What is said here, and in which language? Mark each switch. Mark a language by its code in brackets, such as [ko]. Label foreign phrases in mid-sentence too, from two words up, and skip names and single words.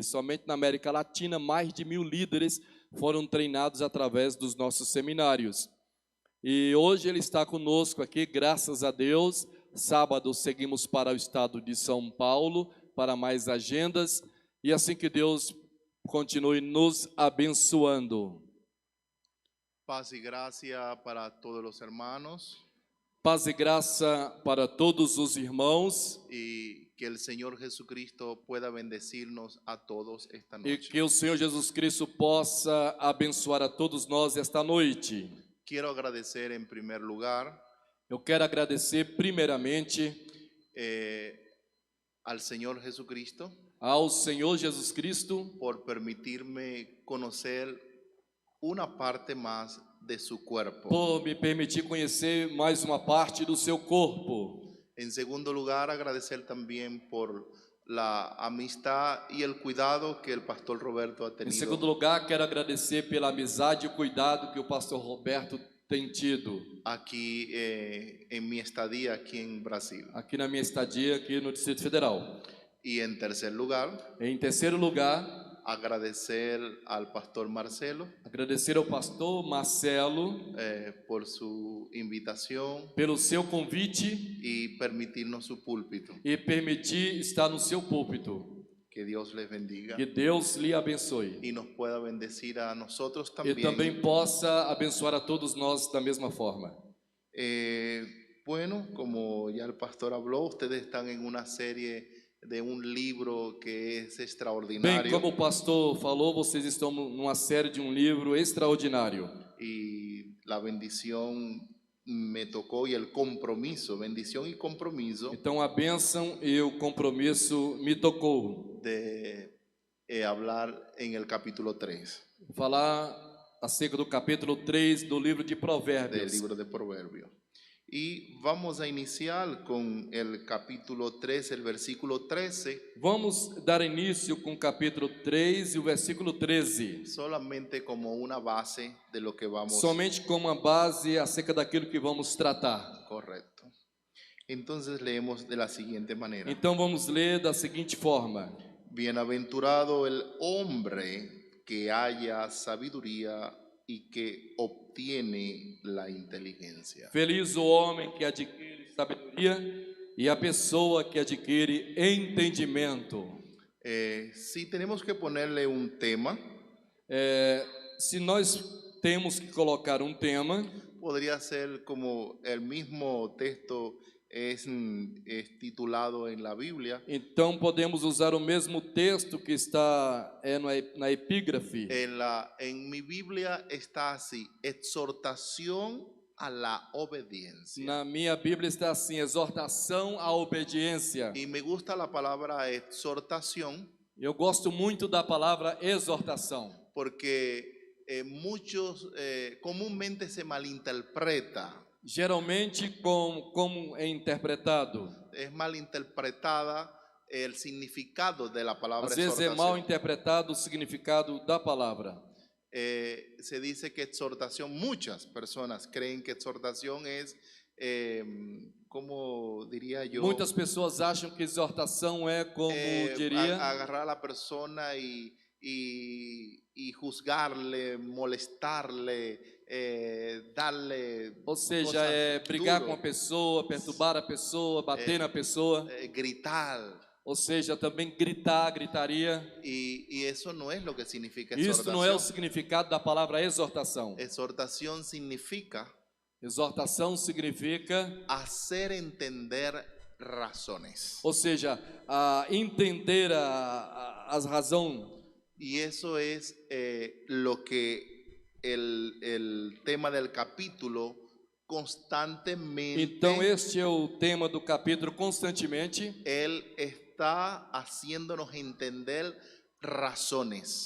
[pt] Somente na América Latina, mais de 1000 líderes foram treinados através dos nossos seminários. E hoje ele está conosco aqui, graças a Deus. Sábado seguimos para o estado de São Paulo, para mais agendas, e assim que Deus continue nos abençoando. [es] Paz y gracia para todos los hermanos. [pt] Paz e graça para todos os irmãos. [es] Y que el Señor Jesucristo pueda bendecirnos a todos esta [pt] E [es] noche. [pt] que o Senhor Jesus Cristo possa abençoar a todos nós esta noite. [es] Quiero agradecer en primer lugar [pt] Eu quero agradecer primeiramente [es] al Señor Jesucristo [pt] ao Senhor Jesus Cristo [es] por permitirme conocer una parte más de su cuerpo. [pt] por me permitir conhecer mais uma parte do seu corpo. [es] En segundo lugar, agradecer también por la amistad y el cuidado que el pastor Roberto ha [pt] Em [es] tenido [pt] segundo lugar, quero agradecer pela amizade e o cuidado que o pastor Roberto tem tido [es] aquí en mi estadía aquí en Brasil. [pt] aqui na minha estadia aqui no Distrito Federal. [es] Y en tercer lugar, [pt] Em terceiro lugar, [es] agradecer al pastor Marcelo [pt] agradecer ao pastor Marcelo [es] por su invitación [pt] pelo seu convite [es] y permitirnos su púlpito. [pt] e permitir estar no seu púlpito. [es] Que Dios les bendiga [pt] Que Deus lhe abençoe [es] y nos pueda bendecir a nosotros [pt] e [es] también. [pt] também possa abençoar a todos nós da mesma forma. [es] Bueno, como ya el pastor habló, ustedes están en una serie de un libro que es [pt] Bem, [es] extraordinario. [pt] como o pastor falou, vocês estão numa série de um livro extraordinário. [es] Y la bendición me tocó y el compromiso, bendición y compromiso [pt] Então a bênção e o compromisso me tocou. [es] de hablar en el capítulo 3 [pt] Falar acerca do capítulo 3 do livro de [es] del [pt] Provérbios. [es] libro de Proverbios. Y vamos a iniciar con el capítulo 3, el versículo 13, [pt] Vamos dar início com o capítulo 3 e o versículo 13. [es] solamente como una base de lo que vamos. [pt] Somente como uma base acerca daquilo que vamos tratar. [es] Correcto. Entonces leemos de la siguiente manera. [pt] Então vamos ler da seguinte forma: [es] Bienaventurado el hombre que haya sabiduría y que obtiene la inteligencia. [pt] Feliz o homem que adquire sabedoria e a pessoa que adquire entendimento. [es] Si tenemos que ponerle un tema, [pt] Se nós temos que colocar um tema. [es] Podría ser como el mismo texto es titulado en la Biblia. [pt] Então podemos usar o mesmo texto que está na epígrafe. [es] En mi Biblia está así: exhortación a la obediencia. [pt] Na minha Bíblia está assim: exortação à obediência. [es] Y me gusta la palabra exhortación [pt] Eu gosto muito da palavra exortação, [es] porque comúnmente se malinterpreta. [pt] geralmente como é interpretado. [es] Es malinterpretada el significado de la palabra [pt] Às vezes é mal [es] exhortación. [pt] interpretado o significado da palavra. [es] Se dice que exhortación, muchas personas creen que exhortación es, ¿cómo diría yo? [pt] Muitas pessoas acham que exortação é como diria, [es] Agarrar a la persona y juzgarle, molestarle, darle [pt] ou seja, [es] cosas [pt] é brigar [es] duro, [pt] com a pessoa, perturbar a pessoa, bater na pessoa, [es] gritar. [pt] ou seja, também gritar, gritaria. [es] Y eso no es lo que significa [pt] Isso não é o [es] exhortación. [pt] significado da palavra exortação. [es] Exhortación significa [pt] Exortação significa, [es] hacer entender razones. [pt] ou seja, entender as razões. [es] Y eso es lo que el tema del capítulo constantemente, [pt] Então este é o tema do capítulo constantemente. [es] él está haciéndonos entender razones,